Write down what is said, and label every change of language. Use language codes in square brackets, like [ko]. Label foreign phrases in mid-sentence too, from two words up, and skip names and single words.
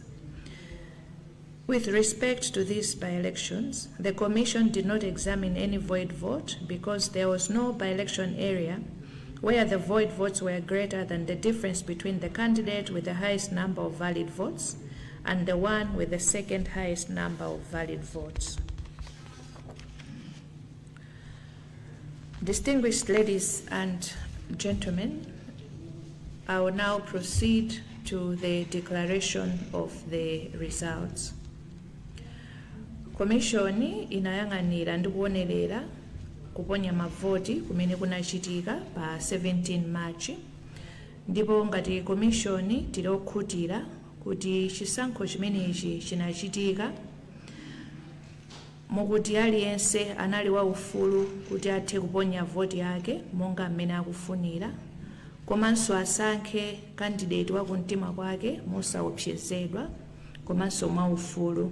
[en] With respect to these by-elections, the Commission did not examine any void vote because there was no by-election area where the void votes were greater than the difference between the candidate with the highest number of valid votes and the one with the second highest number of valid votes. Distinguished ladies and gentlemen, I will now proceed to the declaration of the results. [ny] Komishoni inayang'anira ndi kuonerera kuponya mavoti kumene kunachitika pa 17 March. Ndipo ngati komishoni tili okhutira kuti chisankho chimenechi chinachitika mukuti aliyense anali waufulu kuti athe kuponya voti yake monga mmene akufunira, komanso asankhe kandidate wa kumtima kwake mosaopsezedwa komanso mwaufulu.